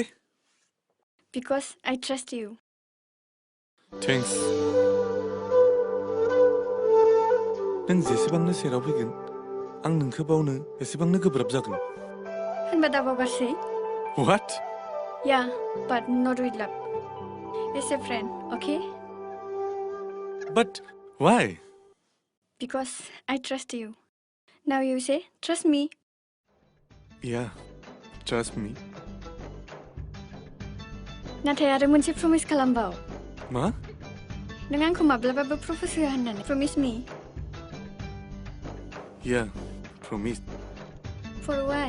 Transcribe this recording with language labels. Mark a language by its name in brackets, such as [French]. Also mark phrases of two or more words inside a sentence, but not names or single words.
[English] because I trust you [Bodo] थेंक्स नों जेसेबांनो सेराव फैगोन आं नोंखौ बावनो एसेबांनो गोब्राब जागोन होनबा दा बावगारसै [English] What? Yeah, but not with love. As a friend, okay? But why? Because I trust you. Now you say, trust me. Yeah, trust me. [Bodo] नाथाय आरो मोनसे प्रमिस खालामबाव मा? नों आंखौ माब्लाबाबो प्रप'ज होआ होननानै [English] promise me. Yeah, promise. For why?